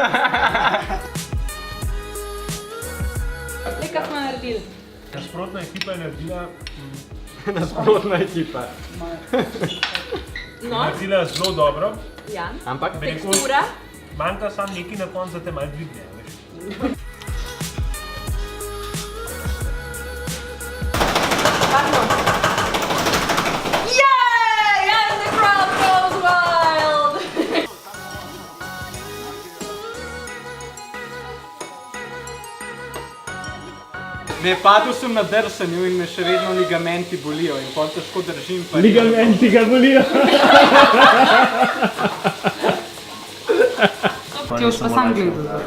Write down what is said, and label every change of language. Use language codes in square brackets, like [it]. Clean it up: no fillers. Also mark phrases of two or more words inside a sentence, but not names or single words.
[sl] Kaj smo naredili? Nasprotna ekipa je naredila... Nasprotna ekipa. No, Naredila zelo dobro. ja. Ampak Tekstura. Manjka sam nekaj na koncu, da te malo dvigne, veš. Yay! [en] And the crowd goes wild! [sl] ne, padel sem na drsanju in me še vedno ligamenti bolijo in pol težko držim. Ligamenti ga bolijo. Ti boš pa sam gledal.